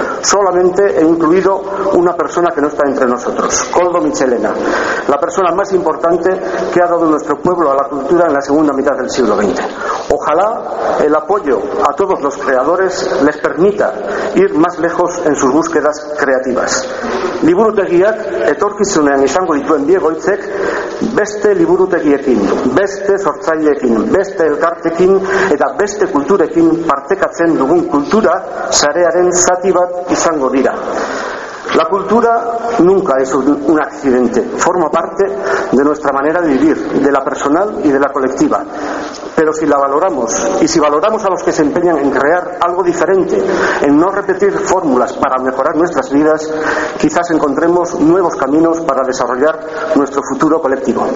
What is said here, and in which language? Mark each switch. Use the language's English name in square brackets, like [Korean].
[Spanish] Solamente he incluido una persona que no está entre nosotros, Koldo Mitxelena, la persona más importante que ha dado nuestro pueblo a la cultura en la segunda mitad del siglo XX. Ojalá el apoyo a todos los creadores les permita ir más lejos en sus búsquedas creativas. [Basque] Liburutegiak etorkizunean izango dituen biegoitzek beste liburutegiekin, beste sortzaileekin, beste elkartekin eta beste kulturekin partekatzen dugun kultura sarearen zati bat izango dira. [Spanish] La cultura nunca es un accidente, forma parte de nuestra manera de vivir, de la personal y de la colectiva. Pero si la valoramos, y si valoramos a los que se empeñan en crear algo diferente, en no repetir fórmulas para mejorar nuestras vidas, quizás encontremos nuevos caminos para desarrollar nuestro futuro colectivo.